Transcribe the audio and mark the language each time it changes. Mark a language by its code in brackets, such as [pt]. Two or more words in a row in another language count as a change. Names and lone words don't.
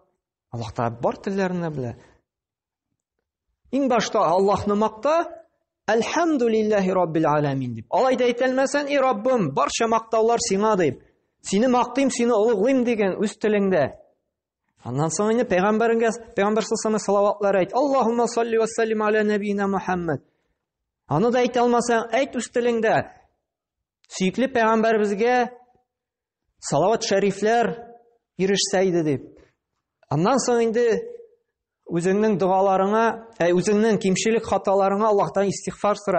[tt] Аллаһ та бар телләрне белә. Иң башта Аллаһны макта, [ar] الحمد لله رب العالمين [tt] дип. Алай да әйтелмәсән, и Раббым, барча мактаулар сиңа дип. Сине мактыйм, сине улыглыйм дигән үз телеңдә. Аннан соң инде Пәйгамбәр саллаллаһу салаватлар әйт. [ar] اللهم صل وسلم على نبينا محمد. [tt] Аны да әйтә алмасаң, әйт үз телеңдә. Сөйкле Пәйгамбәребезгә салават шәрифләр ирешсә иде дип. Аннан соң инде үзеңнең дуаларыңа, үзеңнең кимчелек хаталарыңа Аллаһтан истигъфар сора.